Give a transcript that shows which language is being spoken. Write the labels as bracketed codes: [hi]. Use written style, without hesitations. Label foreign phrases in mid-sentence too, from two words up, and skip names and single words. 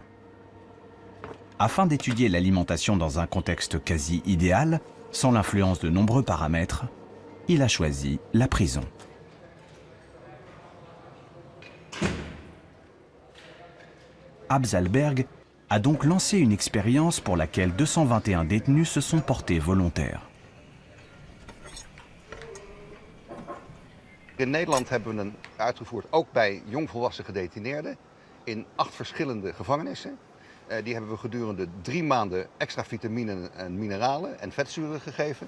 [fr] Afin d'étudier l'alimentation dans un contexte quasi idéal, sans l'influence de nombreux paramètres, il a choisi la prison. Abs Alberg a donc lancé une expérience pour laquelle 221 détenus se sont portés volontaires. [nl] In Nederland hebben we uitgevoerd ook bij jongvolwassen gedetineerden in 8 verschillende gevangenissen. Die hebben we gedurende 3 maanden extra vitaminen en mineralen en vetzuren gegeven.